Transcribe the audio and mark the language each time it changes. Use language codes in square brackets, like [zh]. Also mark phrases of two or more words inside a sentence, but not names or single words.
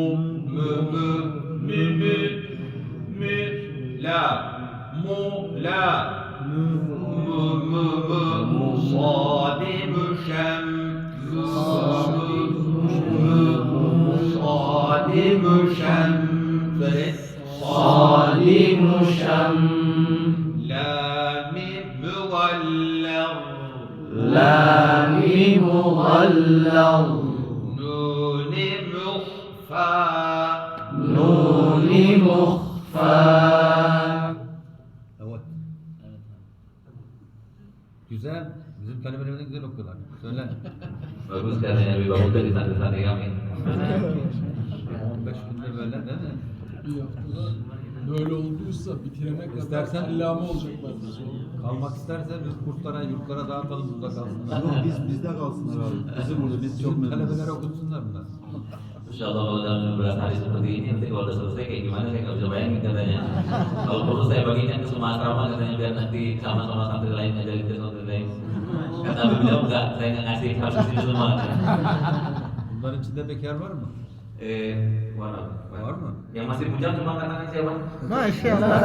[tr] Mümü. Mimi. Mi. La. Mu. La. Sadi müşem. Sadi müşem. Söyle. Sadi musham. Lami mügallal. Lami mughallal. Nuni muhfa. Nuni mukhfa. Evet. Güzel. Bizim talebelerimiz de güzel okuyorlar. Söyle. [id] Bagus katanya, lebih bagus dari santri-santri kami. [tr] 15 günde böyle değil mi? Bir haftada böyle olduysa bitirene kadar İstersen- allame olacaklardır. Kalmak isterse biz kurslara, yurtlara dağıtalım, burada kalsınlar. Yok bizde kalsınlar abi. Bizim burada biz çok Bizim memnunuz. talebeler okutsunlar bunlar. [id] Insyaallah kalau dalam 15 hari seperti ini nanti kalau udah selesai kayak gimana saya nggak bisa bayangin katanya. Kalau perlu saya bagikan ke semua asrama katanya biar nanti sama-sama santri lain ngajarin ke santri lain. Kata beliau enggak, saya nggak ngasih harus di sini semua. [tr] Bunların içinde bekar var mı? [id] Var apa? Var mı? Yang masih bujang cuma karena siapa? [ar] ما شاء الله.